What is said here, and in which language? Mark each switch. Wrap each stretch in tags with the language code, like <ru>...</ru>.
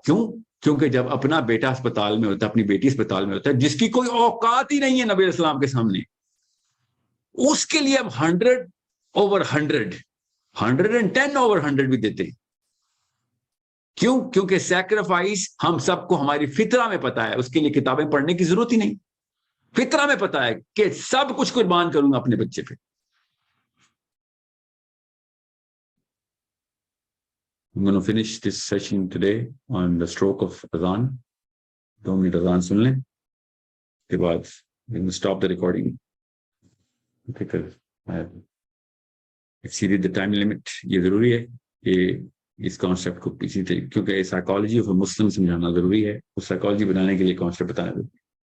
<ur>کیوں؟ کیونکہ جب اپنا بیٹا اسپتال میں ہوتا ہے, اپنی بیٹی اسپتال میں ہوتا ہے, جس کی کوئی اوقات ہی نہیں ہے نبی علیہ السلام کے سامنے, اس کے لیے اب 100/100 110/100 بھی دیتے. کیوں؟ کیونکہ سیکریفائس ہم سب کو ہماری فطرہ میں پتا ہے, اس کے لیے کتابیں پڑھنے کی ضرورت ہی نہیں. فطرہ میں پتا ہے کہ سب کچھ قربان کروں گا اپنے بچے پہ.</ur> <en>I'm going to finish this session today on the stroke of Adhan.</en> <ur>2 minute اذان سن لیں, کے بعد</ur> <en>we will stop the recording. exceeded the time limit.</en> <ur>یہ ضروری ہے کہ اس کانسیپٹ کو اسی طریقے, کیونکہ سائیکالوجی آف مسلم سمجھانا ضروری ہے, اس سائیکالوجی بنانے کے لیے کانسیپٹ بتانا ضروری ہے.</ur>